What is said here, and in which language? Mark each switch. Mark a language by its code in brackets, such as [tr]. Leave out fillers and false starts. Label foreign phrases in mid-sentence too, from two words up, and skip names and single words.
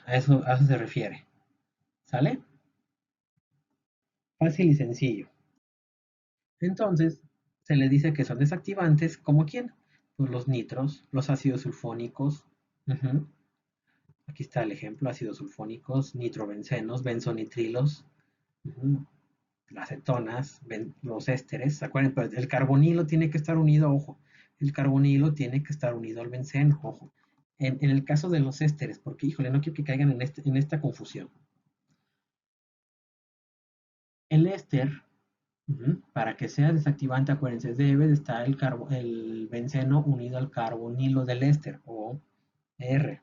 [es] A eso se refiere. ¿Sale? Fácil y sencillo. Entonces, se le dice que son desactivantes, ¿como quién? Pues los nitros, los ácidos sulfónicos. Ujú. Aquí está el ejemplo, ácidos sulfónicos, nitrobencenos, benzonitrilos, ujú, las cetonas, los ésteres. ¿Se acuerdan? Pero el carbonilo tiene que estar unido, ojo, el carbonilo tiene que estar unido al benceno, ojo. En el caso de los ésteres, porque, híjole, no quiero que caigan en esta confusión. El éster, para que sea desactivante, acuérdense, debe de estar el benceno unido al carbonilo del éster, o R.